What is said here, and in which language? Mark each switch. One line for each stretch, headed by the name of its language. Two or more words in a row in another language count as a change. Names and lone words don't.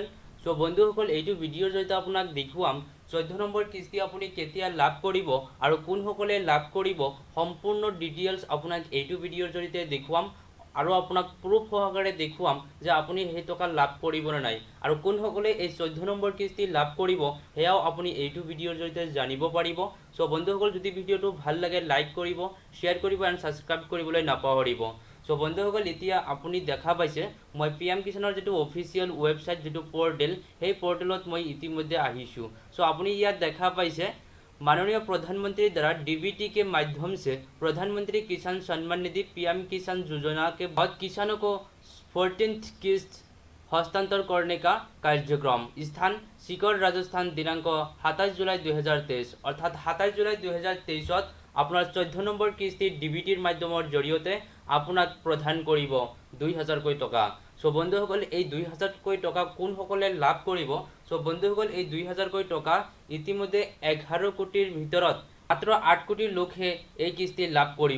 Assamese: চ' বন্ধুসকল, এইটো ভিডিঅ'ৰ জৰিয়তে আপোনাক দেখুৱাম 14 নম্বৰ কিস্তি আপুনি কেতিয়া লাভ কৰিব আৰু কোনসকলে লাভ কৰিব, সম্পূৰ্ণ ডিটেইলছ আপোনাক এইটো ভিডিঅ'ৰ জৰিয়তে দেখুৱাম আৰু আপোনাক প্ৰুফ সহকাৰে দেখুৱাম যে আপুনি সেই টকা লাভ কৰিব নে নাই আৰু কোনসকলে এই 14 নম্বৰ কিস্তি লাভ কৰিব সেয়াও আপুনি এইটো ভিডিঅ'ৰ জৰিয়তে জানিব পাৰিব। চ' বন্ধুসকল, যদি ভিডিঅ'টো ভাল লাগে লাইক কৰিব, শ্বেয়াৰ কৰিব আৰু ছাবস্ক্ৰাইব কৰিবলৈ নাপাহৰিব। চ' বন্ধুসকল, এতিয়া আপুনি দেখা পাইছে মই PM কিষাণৰ যিটো
English: official website,
Assamese: যিটো পৰ্টেল, সেই পৰ্টেলত মই ইতিমধ্যে আহিছোঁ। চ' আপুনি ইয়াত দেখা পাইছে
Hindi: माननीय प्रधानमंत्री द्वारा DBT के माध्यम से प्रधानमंत्री किसान सम्मान निधि PM किसान योजना के बाद किसानों को 14th किस्त हस्तांतर करने का कार्यक्रम। स्थान सीकर राजस्थान। दिनांक 27 जुलाई 2023 अर्थात 27 जुलाई 2023
Assamese: আপনার 14 নম্বৰ কিস্তি DBTৰ মাধ্যমৰ জৰিয়তে আপোনাক প্ৰদান কৰিব 2000 টকা। সো বন্ধুসকল, এই 2000 টকা কোনসকলে লাভ কৰিব? সো বন্ধুসকল, এই 2000 টকা ইতিমধ্যে 11 কোটিৰ ভিতৰত মাত্ৰ 8 কোটি লোকহে এই কিস্তি লাভ কৰিব।